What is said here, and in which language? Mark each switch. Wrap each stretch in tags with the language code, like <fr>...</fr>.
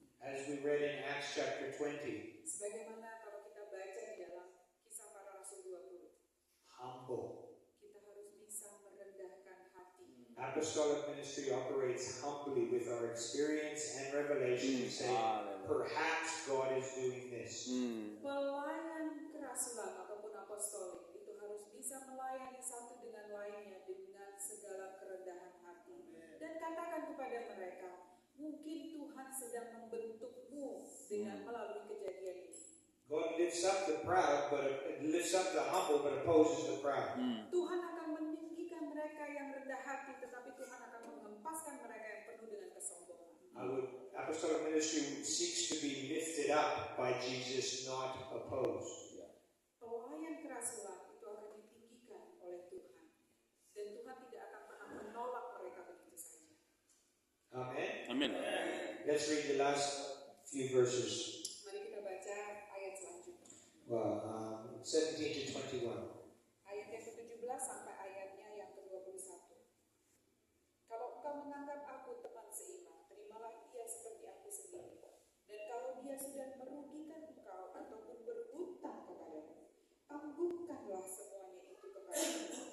<en>As we read in Acts chapter 20,</en> <id>Sebagaimana kalau kita baca di dalam Kisah Para Rasul 20,</id> <en>humble.</en> <id>kita harus bisa merendahkan hati.</id> <en>apostolic ministry operates humbly with our experience and revelation. We say, perhaps God is doing this.</en> <id>Pelayan kerasulan ataupun apostolik itu harus bisa melayani satu dengan lainnya dengan segala kerendahan hati. Dan katakan kepada mereka, mungkin Tuhan sedang membentukmu dengan melalui kejadian ini.</id> <en>God lifts up the proud, but lifts up the humble, but opposes the proud.</en> <id>Tuhan akan meninggikan mereka yang rendah hati, tetapi Tuhan akan menghempaskan mereka yang penuh dengan kesombongan.</id> <en>Apostolic ministry seeks to be lifted up by Jesus, not opposed.</en> <id>Pelayan kerasulan itu akan ditinggikan oleh Tuhan, dan Tuhan tidak akan pernah menolak mereka begitu saja.</id> <en>Amen.</en> <id>Amin.</id> <en>Let's read the last few verses.</en> <id>Mari kita baca ayat selanjutnya.</id> <en>17 to 21.</en> <id>Ayat yang ke-17 sampai ayatnya yang ke-21. Kalau engkau menganggap aku teman seiman, terimalah dia seperti aku sendiri. Dan kalau dia sudah merugikan engkau ataupun berhutang kepadamu, tangguhkanlah semuanya itu kepadamu.</id>